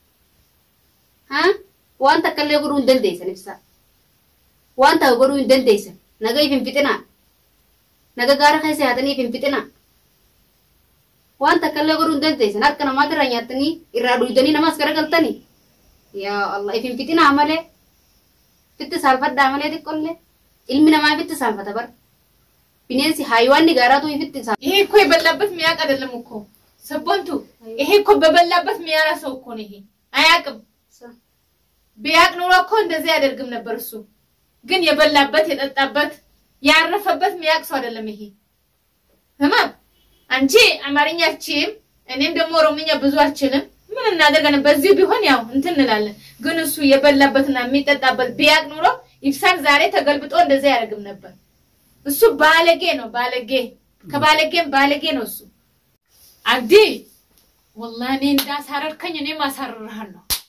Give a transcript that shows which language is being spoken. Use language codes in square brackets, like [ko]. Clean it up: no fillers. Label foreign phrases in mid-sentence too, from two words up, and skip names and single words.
[om] waan takkallee godhuu hin dandeessan ibsaa waan takka godhuu hin dandeessan naga ifin fixinaa naga gaara keessa yaatanii ifin fixinaa waan takkallee godhuu hin dandeessan harka namaatirra nyaatanii irraa dhuydanii namas garagaltanii yaa Allah ifin fixinaa malee fitti saalfadhaa malee xiqqollee ilmi namaa fitti saalfata bar bineensi hayiwaanni gaaraatu fitti saalfata [am] ይሄ እኮ የበላበት ሚያቅ አይደለም እኮ ሰቦንቱ ይሄ እኮ በበላበት ሚያራ ሰው እኮ ነው ይሄ አያቅም ቢያቅ ኑሮ እኮ እንደዚህ ያደርግም ነበር እሱ ግን የበላበት የጠጣበት ያረፈበት ሚያቅ ሰው አይደለም ይሄ ተማም አንቺ አማርኛችም እኔም ደግሞ ኦሮምኛ ብዙ አልችልም ምን እናደርጋለን በዚህ ቢሆን ያው እንትን እንላለን ግን እሱ የበላበትና የሚጠጣበት ቢያቅ ኑሮ ይፍሳን ዛሬ ተገልብጦ እንደዚህ ያደርግም ነበር እሱ ባለጌ ነው ባለጌ ከባለጌም ባለጌ ነው እሱ አዲ والله እኔ እንዳሳረርከኝ እኔ ማሳረርሃለሁ